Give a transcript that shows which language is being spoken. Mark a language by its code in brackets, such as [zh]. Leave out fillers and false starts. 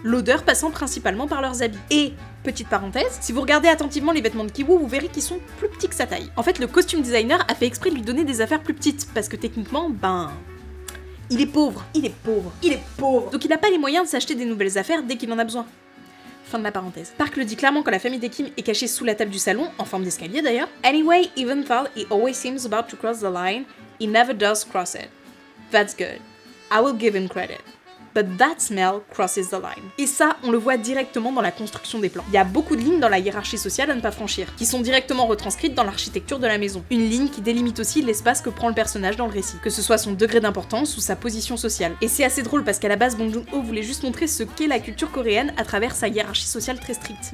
[fr] L'odeur passant principalement par leurs habits. Et, petite parenthèse, si vous regardez attentivement les vêtements de Ki-woo, vous verrez qu'ils sont plus petits que sa taille. En fait, le costume designer a fait exprès de lui donner des affaires plus petites, parce que techniquement, il est pauvre. Donc il n'a pas les moyens de s'acheter des nouvelles affaires dès qu'il en a besoin. Fin de la parenthèse. Park le dit clairement quand la famille des Kim est cachée sous la table du salon, en forme d'escalier d'ailleurs. [en] Anyway, even though he always seems about to cross the line, he never does cross it. That's good. I will give him credit. But that smell crosses the line. [fr] Et ça, on le voit directement dans la construction des plans. Il y a beaucoup de lignes dans la hiérarchie sociale à ne pas franchir, qui sont directement retranscrites dans l'architecture de la maison. Une ligne qui délimite aussi l'espace que prend le personnage dans le récit, que ce soit son degré d'importance ou sa position sociale. Et c'est assez drôle parce qu'à la base, Bong Joon-ho voulait juste montrer ce qu'est la culture coréenne à travers sa hiérarchie sociale très stricte.